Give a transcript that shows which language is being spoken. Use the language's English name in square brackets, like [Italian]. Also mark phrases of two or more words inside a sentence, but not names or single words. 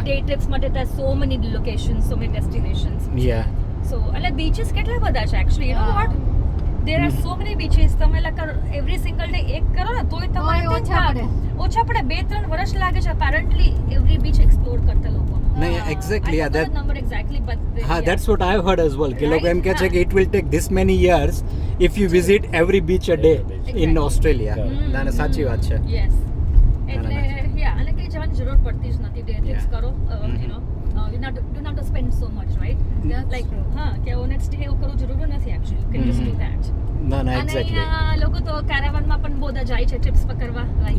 [English] day trips [Gujarati] માટે ત્યાં [English] so many locations so many destinations Yeah. સો [Gujarati] એટલે બીચીસ કેટલા બધા છે [English] actually you know what there are so many beaches તમે like every single day [Gujarati] એક કરો ને તોય તમારે તોય ઓછા પડે. ઓછા પડે 2-3 વર્ષ લાગે છે apparently [English] every beach explore [Gujarati] કરતા લોકો નહીં, [English] exactly, yeah, that- number exactly but [Gujarati] હા, [English] that's what I've heard as well. [Gujarati] કે લોકો એમ કહે છે [English] Right, [Gujarati] કે [English] it will take this many years if you visit every beach a day Exactly. in Australia. Hmm. [Gujarati] ના, ના, સાચી વાત છે. [English] યસ [Gujarati] ના, એટલે ના. યા અને કઈ જવાની જરૂર પડતી જ નથી [English] day trips Yeah. કરો you know you not do not spend so much right That's લાઈક true. [Gujarati] હા કે [English] next day [Gujarati] એવું કરવું જરૂરી નથી [English] actually can just do that [Gujarati] ના, ના, અને [English] exactly. [Gujarati] અહીંયા લોકો તો કેરાવનમાં પણ બધા જાય છે ટ્રિપ્સ પર કરવા લાઈક